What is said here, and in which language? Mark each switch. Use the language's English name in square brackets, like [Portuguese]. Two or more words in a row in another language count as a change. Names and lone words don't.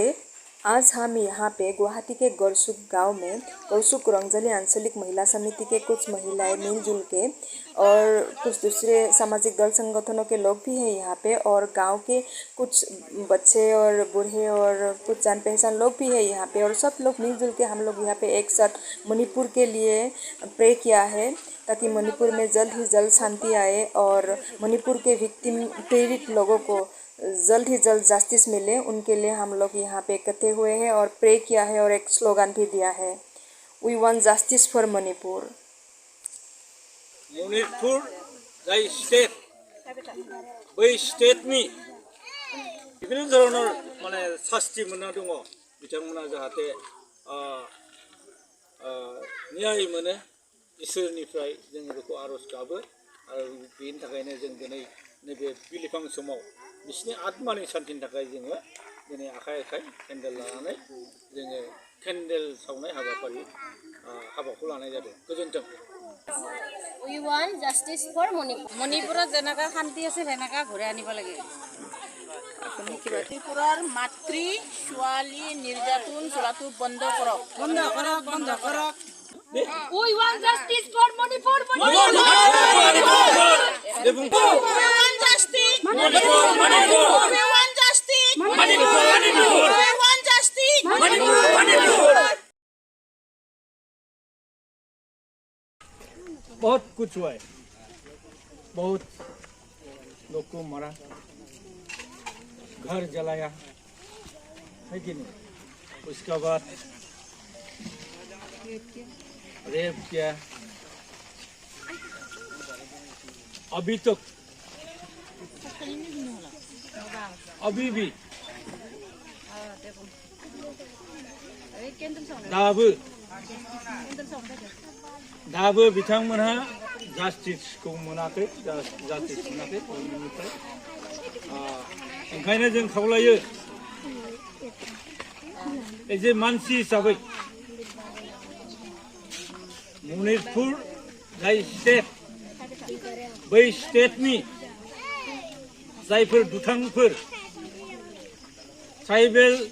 [Hindi] आज हम यहाँ पे गुवाहाटी के गौरसुक गांव में गौरसुक रंगजली आंचलिक महिला समिति के कुछ महिलाएं मिलजुल के और कुछ दूसरे सामाजिक दल संगठनों के लोग भी हैं यहाँ पे, और गांव के कुछ बच्चे और बूढ़े और कुछ जान पहचान लोग भी हैं यहाँ पे, और सब लोग मिलजुल के हम लोग यहाँ पे एक साथ मणिपुर के लिए प्रे किया है ताकि मणिपुर में जल्द ही जल्द शांति आए और मणिपुर के विक्टिम पीड़ित लोगों को जल्द ही जल्द जस्टिस मिले। उनके लिए हम लोग यहाँ पे इकट्ठे हुए हैं और प्रे किया है और एक स्लोगन भी दिया है, [English] We want justice for Manipur. [Bodo] मणिपुर जाय स्टेट बै स्टेटनि बिभिन्न धरনের माने शास्ति मोनना दङ, बिथांमोना जाहाथे न्याय मोनो इसोरनिफ्राय जों बेखौ आरज गाबो। आरो बेनि थाखायनो जों दिनै नैबे बिलिफां समाव बिसोरनि आत्मानि शान्तिनि थाखाय जोङो दिनै आखाइ आखाइ केन्डेल लानानै जोङो केन्डेल सावनाय हाबाखौ लानाय जादों। गोजोन्थों। [English] We want justice for Manipur. [Assamese] মণিপুৰত যেনেকা শান্তি আছে সেনেকা ঘূৰাই আনিব লাগে। মণিপুৰৰ মাতৃ ছোৱালী নিৰ্যাতন চলাটো বন্ধ কৰক। বন্ধ কৰক, বন্ধ কৰক। [English] We want justice for Manipur. We want justice. We want justice. [Hindi] बहुत कुछ हुआ है, बहुत लोग को मारा, घर जलाया है कि नहीं, उसके बाद रेप किया। [Bodo] अभी तक अभी भी दाबो बिथांमोनहा जास्टिसखौ मोनाखै, जास्टिस मोनाखै गभर्नमेन्टनिफ्राय। ओंखायनो जों खावलायो एजे मानसि हिसाबै मणिपुर जाय स्टेट बै स्टेटनि जायफोर दुथांफोर ट्राइबेल